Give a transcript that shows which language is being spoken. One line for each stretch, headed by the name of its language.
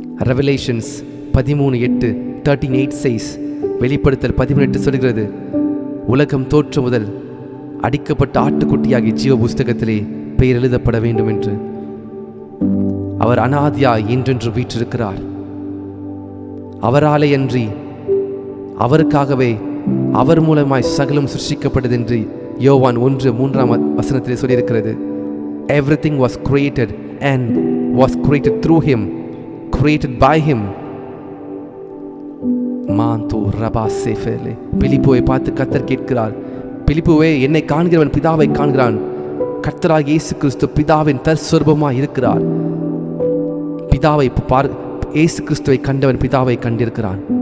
Tamil: Revelations 13:8 says, வெளிப்படுத்தல் 18 சொல்கிறது, உலகம் தோற்று முதல் அடிக்கப்பட்ட ஆட்டுக்குட்டியாகிய ஜீவ புஸ்தகத்திலே பெயர் எழுதப்பட வேண்டும் என்று. அவர் அனாதியாய் என்றென்று வீற்றிருக்கிறார். அவராலே அன்றி, அவருக்காகவே, அவர் மூலமாய் சகலம் சிருஷ்டிக்கப்பட்டது என்று யோவான் 1:3 சொல்லியிருக்கிறது.
English: Everything was created and was created through him, created by him. மாந்தோ ரபா சேஃபேலே.
Tamil: பிலிப்புவை பார்த்து கர்த்தர் கேட்கிறார், பிலிப்புவே, என்னை காண்கிறவன் பிதாவை காண்கிறான். கர்த்தராகிய இயேசு கிறிஸ்து பிதாவின் தற்சொரூபமாய் இருக்கிறார். பிதாவை இயேசு கிறிஸ்துவை கண்டவன் பிதாவை கண்டிருக்கிறான்.